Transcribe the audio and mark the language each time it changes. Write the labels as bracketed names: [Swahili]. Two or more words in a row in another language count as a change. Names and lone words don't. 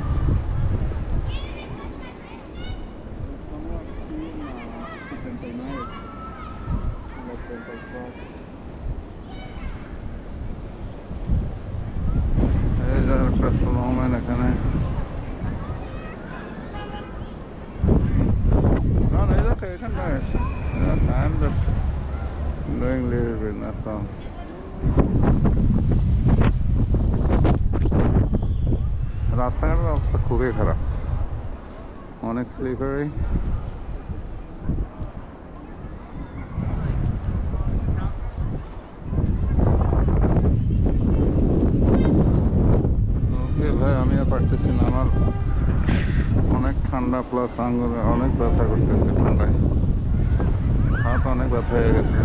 [Spanish] Estamos aquí en la 79, en la 34. [Bangla] এই যে একটা স্নোম্যান এখানে। [English] No, no, it's okay, you can do it. I'm just doing little bit, that's all. [Bangla] রাস্তাঘাটের অবস্থা খুবই খারাপ, অনেক স্লিপারি। ওকে ভাই, আমি আর পারতেছি না, আমার অনেক ঠান্ডা প্লাস আঙ্গুরে অনেক ব্যথা করতেছে ঠান্ডায়, হাত অনেক ব্যথা হয়ে গেছে।